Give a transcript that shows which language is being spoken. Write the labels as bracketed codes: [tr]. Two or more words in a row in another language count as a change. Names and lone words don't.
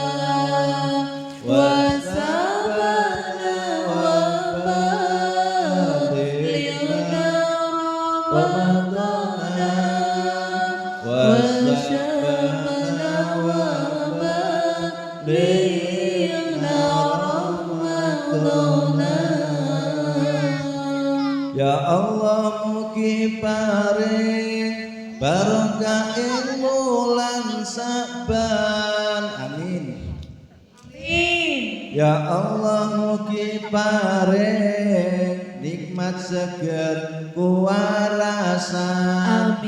[ar] وشعبان وبلغنا رمضان وشعبان وبلغنا رمضان. يا الله [jv] mugi paring barokah ing wulan Saban. Amin. Amin. [ar] يا الله [jv] mugi paring nikmat seger kuwarasan.